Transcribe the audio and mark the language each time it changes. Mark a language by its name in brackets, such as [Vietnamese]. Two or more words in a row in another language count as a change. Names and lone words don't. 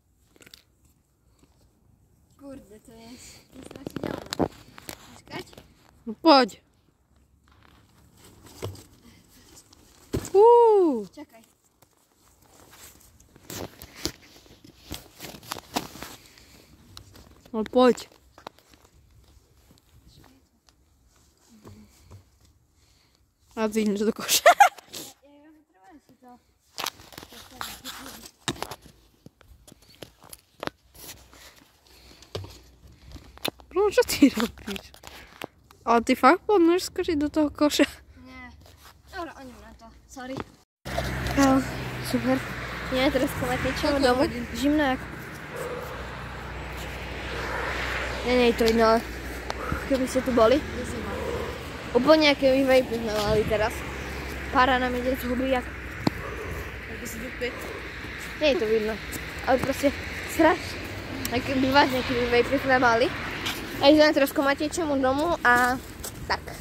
[Slovak] Kurde, to jest strašidelné. Počkať. No poď. Čakaj. No poď. A zídeš do koša. Čo ty robíš? Ale ty fakt plánuješ skočiť do toho koša? Nie. Dobre, oni na to. Sorry. No, super. Nie, teraz komatničíme domů. Zimno jak. Nie je to jedno, ale keby ste tu boli. Úplne aké vejpy sme mali teraz. Pára nám ide z huby jak. Nie je to vidno. Ale proste strašne. Také vážne, keby vejpy sme mali. A ideme teraz ko Matejčomu domu a tak.